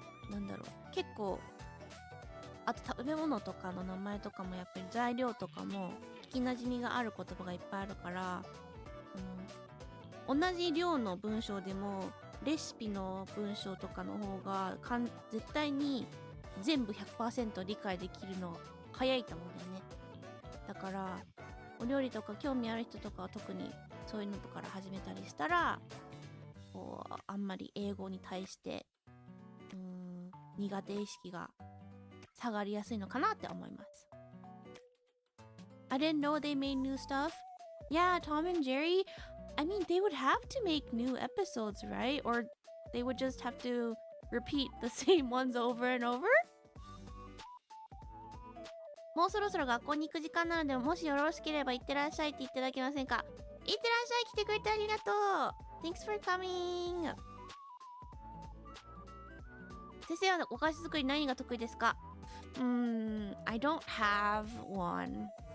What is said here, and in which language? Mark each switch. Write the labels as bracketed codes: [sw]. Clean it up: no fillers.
[ja] なんだろう、結構、あと食べ物とかの名前とかもやっぱり材料とかも聞きなじみがある言葉がいっぱいあるから、同じ量の文章でもレシピの文章とかの方が絶対に全部 100% 理解できるの早いと思うんだよね。だからお料理とか興味ある人とかは特にそういうのとから始めたりしたら、こうあんまり英語に対して苦手意識が下がりやすいのかなって思います。 [en] I didn't know they made new stuff. Yeah, Tom and Jerry, I mean, they would have to make new episodes, right? Or they would just have to repeat the same ones over and over? [ja] もうそろそろ学校に行く時間なので、もしよろしければ行ってらっしゃいって言っていただけませんか？行ってらっしゃい、来てくれてありがとう。 [en] Thanks for coming. [ja] 先生はお菓子作り何が得意ですか？ [en] I don't have one.